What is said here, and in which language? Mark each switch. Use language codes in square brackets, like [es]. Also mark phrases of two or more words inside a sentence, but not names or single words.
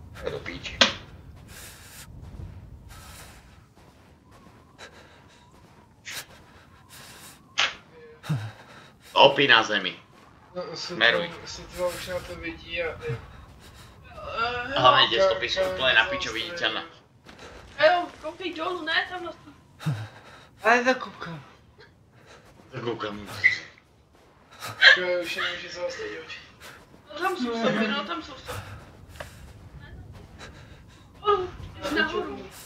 [cs] Do píči. Opí na zemi. No, [sk] Smeruj. [cs] sotva už na to vidí a... [sk] Hlavne tie stopy sú úplne na pičo viditeľné. [cs] Jo, koukej dolů, ne, tam na to. Ale zakoukám. Koukám. Už nemůže zaostřit oči. No tam jsou stopy, no tam jsou stopy. Jdeš nahoru.